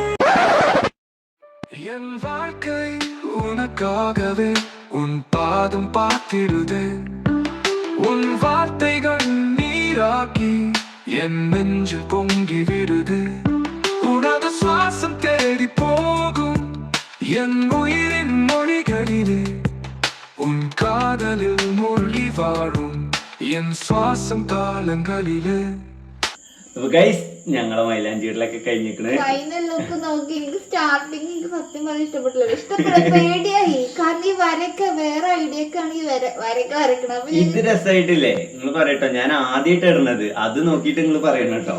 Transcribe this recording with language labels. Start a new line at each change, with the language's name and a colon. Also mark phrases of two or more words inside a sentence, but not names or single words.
Tamil: என் வாழ்க்கை உனக்காகவே உன் பாதம் பார்த்திருது உன் வார்த்தைகள் நீராக்கி என் நெஞ்சு பொங்கி விடுது உனது சுவாசம் தேடி போகும் என் உயிரின் மொழிகளிலே உன் காதலில் மூழ்கி வாழும் என் சுவாசம் കാലങ്ങളിലെ.
Malayalam: അപ്പൊ ഗൈസ് ഞങ്ങളെ മൈലാഞ്ചിയിലൊക്കെ കഴിഞ്ഞിരിക്കണ്.
English: final look
Malayalam: നോക്കി എനിക്ക് സ്റ്റാർട്ടിങ് എനിക്ക് സത്യം പറഞ്ഞാൽ ഇഷ്ടപ്പെട്ടില്ല. ഇഷ്ടപ്പെട്ട പേടിയായി. കാരണം ഈ വരയൊക്കെ വേറെ ഐഡിയ ഒക്കെ ആണ് ഈ വരയൊക്കെ വരക്കണം. അപ്പൊ ഇത് രസമായിട്ടില്ലേ നിങ്ങൾ പറയട്ടോ, ഞാൻ ആദ്യമായിട്ട് ഇടുന്നത് അത് നോക്കിട്ട് നിങ്ങൾ പറയണം കേട്ടോ.